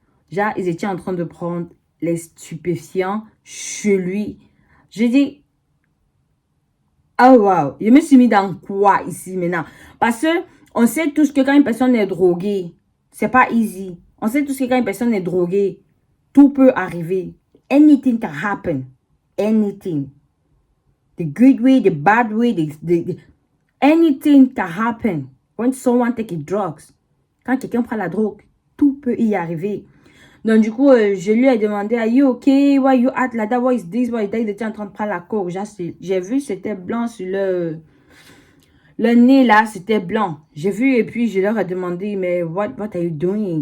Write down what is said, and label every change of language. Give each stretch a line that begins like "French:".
French: Genre, ils étaient en train de prendre les stupéfiants chez lui. J'ai dit, oh wow, je me suis mis dans quoi ici maintenant? Parce que on sait tous que quand une personne est droguée, c'est pas easy. On sait tous que quand une personne est droguée, tout peut arriver.
English: Anything can happen. Anything. The good way, the bad way, anything can happen. When someone take drugs.
French: Quand quelqu'un prend la drogue, tout peut y arriver. Donc, du coup, je lui ai demandé,
English: are you okay? Why you act like that? What is this?
French: Why il était en train de prendre la coke. J'ai vu, c'était blanc sur le nez là, c'était blanc. J'ai vu et puis je leur ai demandé, mais
English: what are you doing?